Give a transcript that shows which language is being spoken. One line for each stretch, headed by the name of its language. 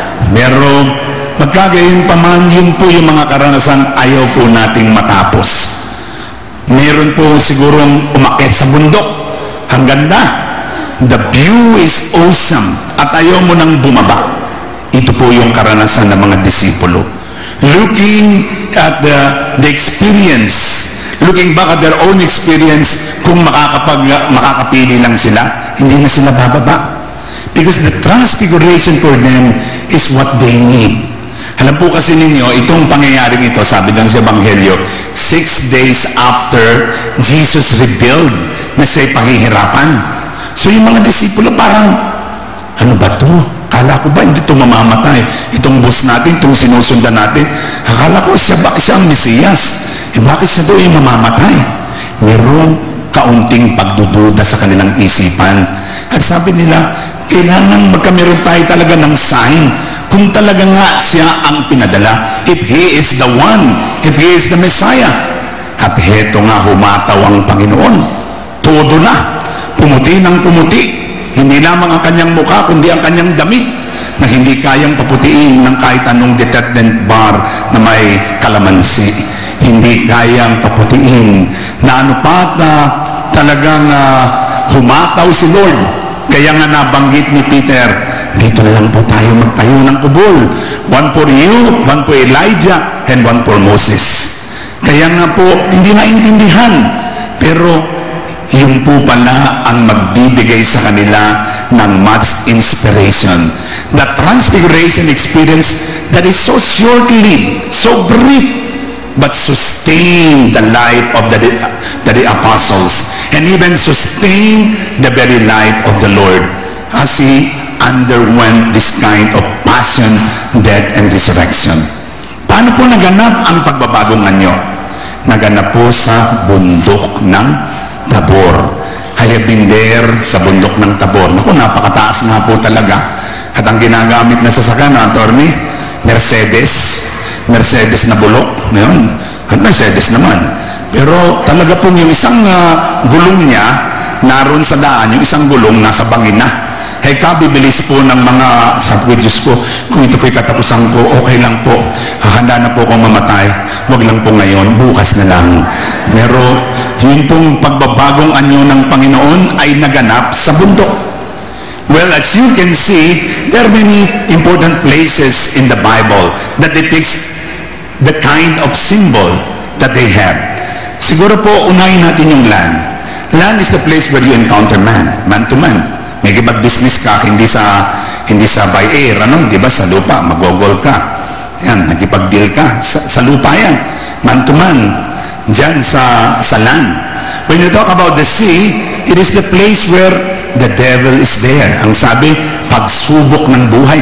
Filipino: Pero magkagayon pa man, yun po yung mga karanasan ayaw po nating matapos. Meron po sigurong umakyat sa bundok. Ang ganda.
English: The view is awesome.
Filipino: At ayaw mo nang bumaba. Ito po yung karanasan ng mga disipulo.
English: Looking at the experience, looking back at their own experience,
Filipino: kung makakapili lang sila, hindi na sila bababa.
English: Because the transfiguration for them is what they need.
Filipino: Alam po kasi ninyo, itong pangyayaring ito, sabi doon sa Ebanghelyo,
English: 6 days after Jesus revealed
Filipino: na siya'y paghihirapan. So yung mga disipulo parang, ano ba to? Akala ko ba hindi ito mamamatay? Itong boss natin, itong sinusundan natin, akala ko bakit siya ang Mesiyas? Bakit siya doon yung mamamatay? Merong kaunting pagdududa sa kanilang isipan. At sabi nila, kailangan magkameron tayo talaga ng sign kung talaga nga siya ang pinadala.
English: If He is the one, if He is the Messiah.
Filipino: At heto nga humataw ang Panginoon. Todo na. Pumuti ng pumuti. Hindi lamang ang kanyang mukha, kundi ang kanyang damit na hindi kayang paputiin ng kahit anong detergent bar na may kalamansi. Hindi kayang paputiin na ano pa talagang humataw si Lord. Kaya nga nabanggit ni Peter, dito na lang po tayo magtayo ng kubol.
English: One for you, one for Elijah, and one for Moses.
Filipino: Kaya nga po, hindi naintindihan. Pero yun po pala ang magbibigay sa kanila ng much inspiration.
English: The transfiguration experience that is so short-lived, so brief, but sustain the life of the apostles and even sustain the very life of the Lord as He underwent this kind of passion, death, and resurrection.
Filipino: Paano po naganap ang pagbabagong anyo? Naganap po sa bundok ng Tabor.
English: I have been there
Filipino: sa bundok ng Tabor. Naku, napakataas nga po talaga. At ang ginagamit na sasakyan na, attorney, Mercedes na bulok. Ngayon, at Mercedes naman. Pero talaga pong yung isang gulong niya, naroon sa daan, yung isang gulong nasa bangin na. Ay kabibilis po ng mga, sabi ko, Diyos ko, kung ito po'y katapusan ko, okay lang po. Hahanda na po akong mamatay. Huwag lang po ngayon, bukas na lang. Pero yun pong pagbabagong anyo ng Panginoon ay naganap sa bundok.
English: Well, as you can see, there are many important places in the Bible that depicts the kind of symbol that they have.
Filipino: Siguro po, unahin natin yung
English: land. Land is the place where you encounter man to man.
Filipino: Nakikipag-business ka, hindi sa by air, di ba? Sa lupa, magogol ka. Yan, nakikipag-deal ka. Sa lupa yan.
English: Man to man.
Filipino: Diyan sa land.
English: When you talk about the sea, it is the place where the devil is there.
Filipino: Ang sabi, pagsubok ng buhay.